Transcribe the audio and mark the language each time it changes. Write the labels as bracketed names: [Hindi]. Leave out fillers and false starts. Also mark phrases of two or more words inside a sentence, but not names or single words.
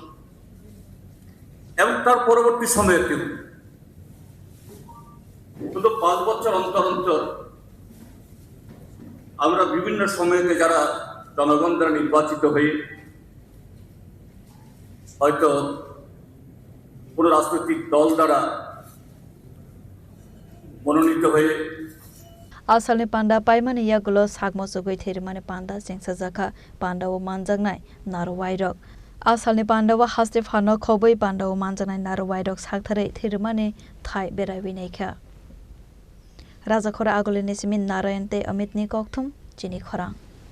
[Bangla] এবং তার পরবর্তী সময়েতেও শুধু 5 বছর অন্তর অন্তর আমরা বিভিন্ন সময়েতে যারা জনগণ দ্বারা নির্বাচিত হয়ে হয়তো কোনো রাজনৈতিক দল দ্বারা মনোনীত হয়ে [Kok Borok] asalni panda paimani yagulo sagmo sugoi therimani panda sengsa zakha pandawo manjangnai narwairok asalni pandawa haste phano khoboi pandawo manjangnai narwairok sakthare therimani thai berai winekha raja khora agole nesimin narayan te amit ni kokthum chini khora